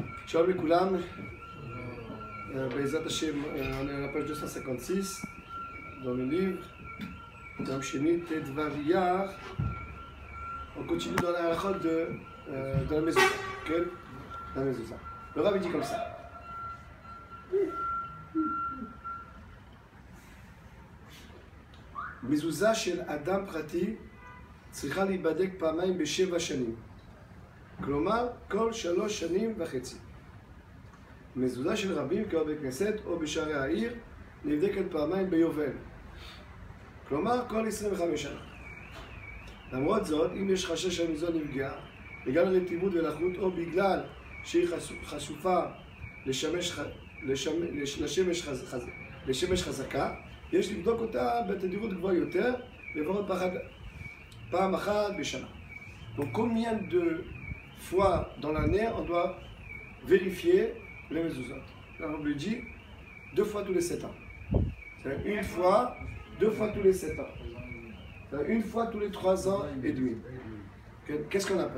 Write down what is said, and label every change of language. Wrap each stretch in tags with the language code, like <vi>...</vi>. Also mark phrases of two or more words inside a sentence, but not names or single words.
<he>שלום לכולם, בעזרת השם,</he> <fr>on est à la page 256 dans le livre</fr> <he>יום שני ט״ו אייר.</he> <fr>On continue dans la halakha de la mezouza. Okay? La mezouza. Le Rav dit comme ça.</fr> <he>מזוזה של אדם פרטי צריכה להיבדק פעמיים ב7 שנים. כלומר, כל 3 שנים וחצי. מזוזה של רבים כבית כנסת או בשערי העיר נבדקת פעמיים ביובל. כלומר, כל 25 שנה. למרות זאת, אם יש חשש שהמזוזה נפגעה, בגלל רטיבות ולחות או בגלל שהיא חשופה לשמש חזקה, יש לבדוק אותה בתדירות גבוהה יותר, לפחות פעם אחת בשנה.</he> <fr>Donc combien de fois dans l'année on doit vérifier les mezuzot? On lui dit 2 fois tous les 7 ans. C'est-à-dire une fois, 2 fois tous les 7 ans. C'est-à-dire une fois tous les 3 ans et demi. Qu'est-ce qu'on a peur?</fr>